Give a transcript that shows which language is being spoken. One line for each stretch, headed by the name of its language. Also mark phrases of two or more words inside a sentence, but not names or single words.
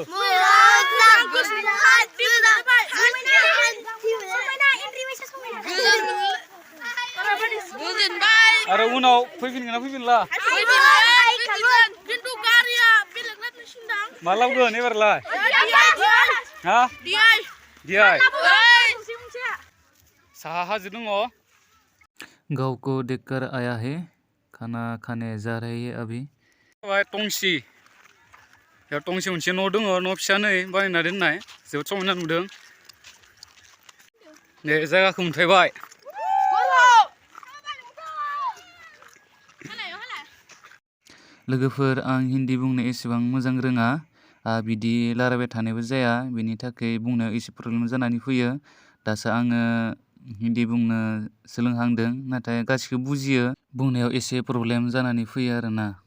Bodo: मोजां गोसोहाय बिदाबाय समायना एन्ट्रि बैसा समायना गोजोनबाय आरो उनाव फैफिनगोन ना फैफिनला फैबाय खागोन खिन्थु गारिया बेलेग लाइन सिनदां मा लाबोगोन एबारलाय हा दियाय दियाय ओइ साहा हाजो दङ
Hindi: गाँव को देखकर आया है, खाना खाने जा रहे हैं अभी।
Bodo: टंसि बेयाव टंसि मोनसे न' दङ न' फिसा नै बानायना दोननाय जोबोद समायना नुदों दे जायगाखौ मोनफैबाय लोगोफोर आं हिन्दी बुंनो एसेबां मोजां रोङा बिदि रायलायबाय थानायबो जाया बिनि थाखाय बुंनायाव एसे प्रब्लेम जानानै फैयो दासो आङो हिन्दी बुंनो सोलोंहांदों नाथाय गासिखौबो बुजियो बुंनायाव एसे प्रब्लेम जानानै फैयो आरोना